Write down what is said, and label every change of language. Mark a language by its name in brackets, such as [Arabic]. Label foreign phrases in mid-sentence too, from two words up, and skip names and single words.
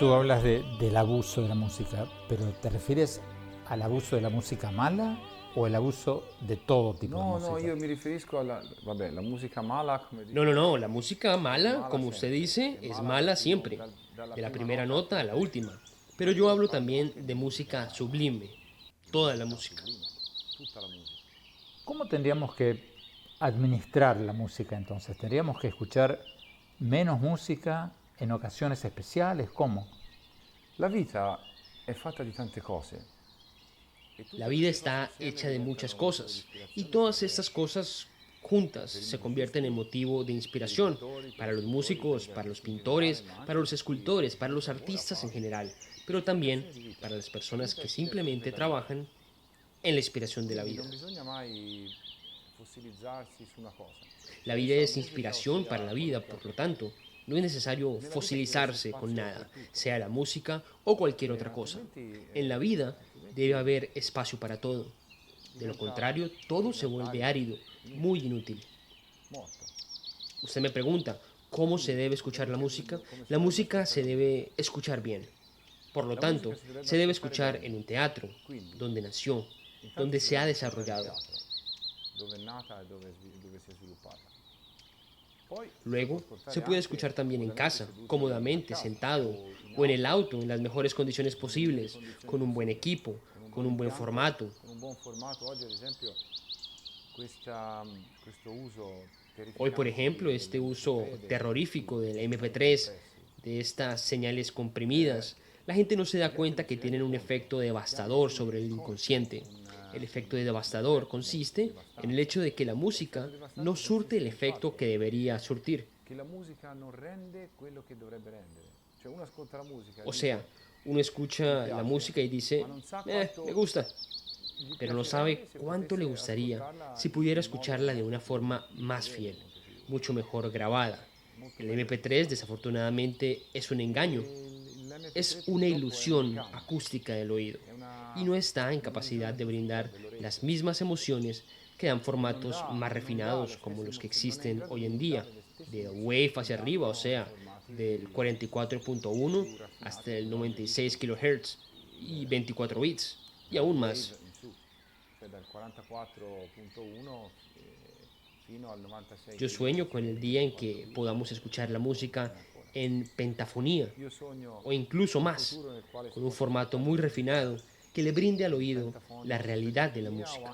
[Spanish] Tú hablas del abuso de la música, pero ¿te refieres al abuso de la música mala o el abuso de todo tipo de No, música? no, [Italian] io mi riferisco alla... Vabbè, la musica mala, come dico... [Spanish] No, la música mala, como usted dice, es mala siempre, de la primera nota a la última. Pero yo hablo también de música sublime, toda la música. [Italian] Tutta la musica. [Spanish] ¿Cómo tendríamos que administrar la música entonces? ¿Tendríamos que escuchar menos música en ocasiones especiales? ¿Cómo? [Italian] La vita è fatta di tante cose. [Spanish] La vida está hecha de muchas cosas y todas estas cosas juntas se convierten en motivo de inspiración para los músicos, para los pintores, para los escultores, para los artistas en general, pero también para las personas que simplemente trabajan en la inspiración de la vida. [Italian] Non bisogna mai fossilizzarsi su una cosa. [Spanish] La vida es inspiración para la vida, por lo tanto, no es necesario fosilizarse con nada, sea la música o cualquier otra cosa. En la vida debe haber espacio para todo. De lo contrario, todo se vuelve árido, muy inútil. [Italian] Morto. [Spanish] Usted me pregunta, ¿cómo se debe escuchar la música? La música se debe escuchar bien. Por lo tanto, se debe escuchar en un teatro, donde nació, donde se ha desarrollado. [Italian] Dove è nata e dove si è sviluppata. Poi [Spanish] Luego, se puede escuchar también en casa, cómodamente, sentado, o en el auto, en las mejores condiciones posibles, con un buen equipo, con un buen formato. [Italian] con un buon formato. Oggi ad esempio questo uso [Spanish] Hoy, por ejemplo, este uso terrorífico del MP3, de estas señales comprimidas, la gente no se da cuenta que tienen un efecto devastador sobre el inconsciente. El efecto devastador consiste en el hecho de que la música no surte el efecto que debería surtir. [Italian] che la musica non rende quello che dovrebbe rendere. Cioè uno ascolta la musica [Spanish] O sea, uno escucha la música y dice, me gusta, pero no sabe cuánto le gustaría si pudiera escucharla de una forma más fiel, mucho mejor grabada. El MP3 desafortunadamente es un engaño, es una ilusión acústica del oído y no está en capacidad de brindar las mismas emociones que dan formatos más refinados como los que existen hoy en día, de wave hacia arriba, o sea, del 44.1 hasta el 96 kHz y 24 bits y aún más. [Italian] in su, cioè dal 44.1 fino al 96. [Spanish] Yo sueño con el día en que podamos escuchar la música en pentafonía [Italian] Io sogno [Spanish] o incluso más, con un formato muy refinado que le brinde al oído la realidad de la o música.